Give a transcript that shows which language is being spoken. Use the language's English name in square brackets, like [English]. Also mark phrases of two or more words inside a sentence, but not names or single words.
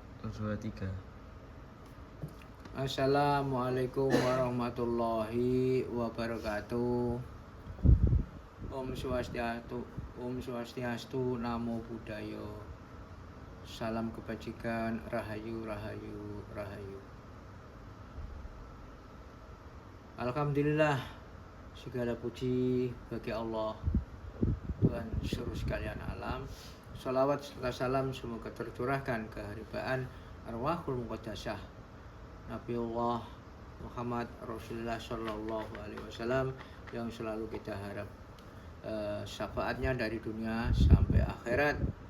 [Indonesian] 2, 3. [Arabic] السلام عليكم ورحمة الله وبركاته. [Sanskrit] Om Swastiastu, Namo Buddhaya. [Indonesian] Salam kebajikan, rahayu, rahayu, rahayu. Alhamdulillah, segala puji bagi Allah, Tuhan seluruh sekalian alam. Salawat serta salam semoga tercurahkan keharibaan [Arabic] أرواح المقدسة [Indonesian] Nabiullah Muhammad Rasulullah [Arabic] صلى الله عليه وسلم [Indonesian] yang selalu kita harap syafaatnya dari dunia sampai akhirat.